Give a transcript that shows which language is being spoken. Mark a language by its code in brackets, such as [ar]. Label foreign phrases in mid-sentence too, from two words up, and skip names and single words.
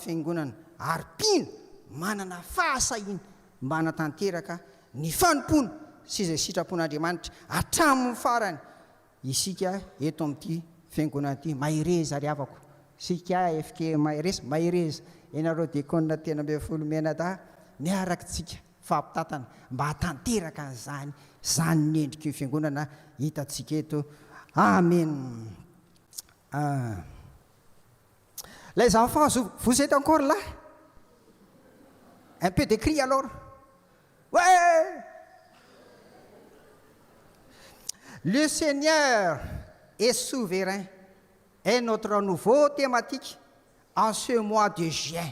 [mg] fiangonana ary pino manana fahasahiana mba hanatanteraka ny fanompona sy izay sitrapon'Andriamanitra hatramin'ny farany isika eto amin'ity fiangonana ity mahereza ry havako sika FKMA mahereza ianareo diakonina tena amby folo menada miaraka tsika fampitatana mba hatanteraka an'izany zany ny endriky ny fiangonana hitatsika eto amen. [fr] Les enfants, vous êtes encore là? Un peu de cri alors? Ouais! Le Seigneur est souverain est notre nouveau thématique en ce mois de juin.